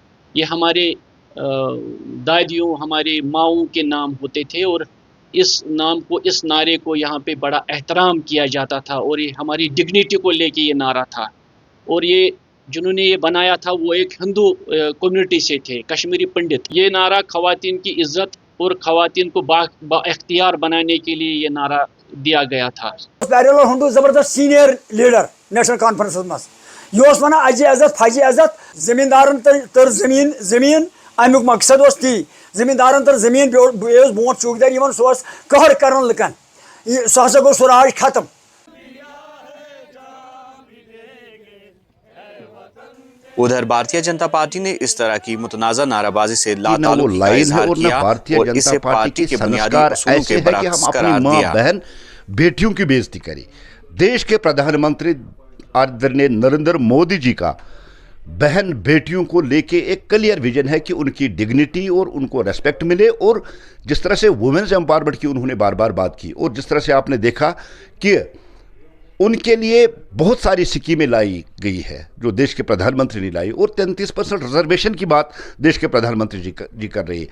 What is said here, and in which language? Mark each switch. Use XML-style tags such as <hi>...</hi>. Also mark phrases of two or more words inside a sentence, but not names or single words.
<hi>ये हमारे दादियों हमारी माओं के नाम होते थे और इस नाम को इस नारे को यहाँ पे बड़ा एहतराम किया जाता था और ये हमारी डिग्निटी को लेके ये नारा था। और ये जिन्होंने ये बनाया था वो एक हिंदू कम्युनिटी से थे, कश्मीरी पंडित। ये नारा ख़वातीन की इज़्ज़त और ख़वातीन को बाख्तियार बनाने के लिए ये नारा दिया गया था।</hi> <ks>जबरदस्त</ks> <en>senior leader</en> <ks>नेशनल कॉन्फ्रेंस मज यह वन अजि अजत फजि अजत जमींदारन तर जमीन अमुक मकसद ती जमींदारन तर जमीन बोट चौकीदार सह कहर कर लुकन सह हसा गो सह राज खत्म।</ks> <hi>उधर भारतीय जनता पार्टी ने इस तरह की मुतनाज़ा नाराबाजी से लाताल्लुकी का इज़हार किया और इसे पार्टी के बुनियादी असूलों के बरअक्स करार दिया। बहन बेटियों की बेइज्जती करी। देश के प्रधानमंत्री आदरणीय नरेंद्र मोदी जी का बहन बेटियों को लेके एक</hi> <en>clear vision</en> <hi>है कि उनकी डिग्निटी और उनको रेस्पेक्ट मिले, और जिस तरह से</hi> <en>women's empowerment</en> <hi>की उन्होंने बार बार बात की, और जिस तरह से आपने देखा कि उनके लिए बहुत सारी स्कीमें लाई गई है जो देश के प्रधानमंत्री ने लाई, और 33% रिजर्वेशन की बात देश के प्रधानमंत्री जी कर रही है।</hi>